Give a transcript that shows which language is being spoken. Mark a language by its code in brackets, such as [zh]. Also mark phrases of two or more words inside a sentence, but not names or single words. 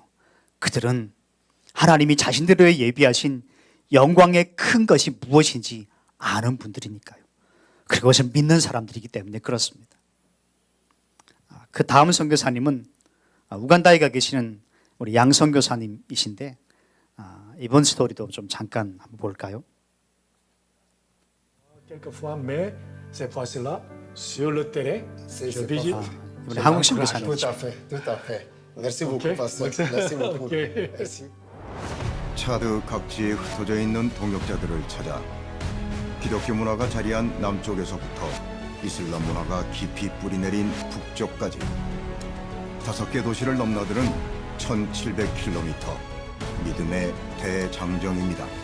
[ko] 그들은 하나님이 자신들을 예비하신 영광의 큰 것이 무엇인지 아는 분들이니까요. 그것을 믿는 사람들이기 때문에 그렇습니다. 그 다음 선교사님은 우간다에 가 계시는 우리 양 선교사님이신데 이번 스토리도 좀 잠깐 한번 볼까요? [fr] Quelquefois, mais cette fois-ci-là, sur le terrain, je visite. [ko] 이번에 한국 선교사님. [fr] Tout à fait, tout à fait. Merci beaucoup, Ok. pasteur. Merci beaucoup. Ok. Merci. [ko] 차드 각지에 흩어져 있는 동역자들을 찾아 기독교 문화가 자리한 남쪽에서부터 이슬람 문화가 깊이 뿌리내린 북쪽까지 5개 도시를 넘나드는 1700km 믿음의 대장정입니다.